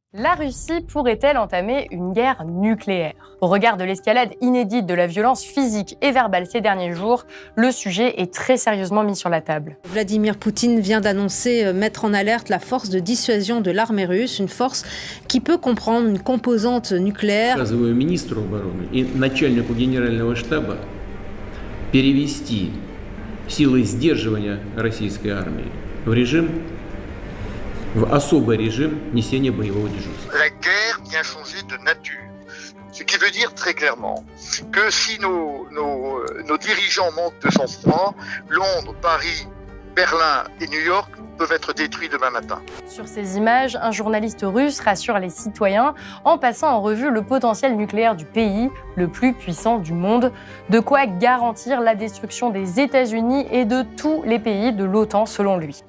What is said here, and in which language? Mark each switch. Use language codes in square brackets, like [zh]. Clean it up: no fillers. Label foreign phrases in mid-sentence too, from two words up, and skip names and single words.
[fr] La Russie pourrait-elle entamer une guerre nucléaire? Au regard de l'escalade inédite de la violence physique et verbale ces derniers jours, le sujet est très sérieusement mis sur la table. Vladimir Poutine vient d'annoncer mettre en alerte la force de dissuasion de l'armée russe, une force qui peut comprendre une composante nucléaire. [ru] Приказываю министру обороны и начальнику генерального штаба перевести силы сдерживания российской армии в особый режим несения боевого дежурства. [fr] La guerre vient changer de nature. Ce qui veut dire très clairement que si nos dirigeants manquent de sang-froid, Londres, Paris, Berlin et New York peuvent être détruits demain matin. Sur ces images, un journaliste russe rassure les citoyens en passant en revue le potentiel nucléaire du pays, le plus puissant du monde, de quoi garantir la destruction des États-Unis et de tous les pays de l'OTAN selon lui.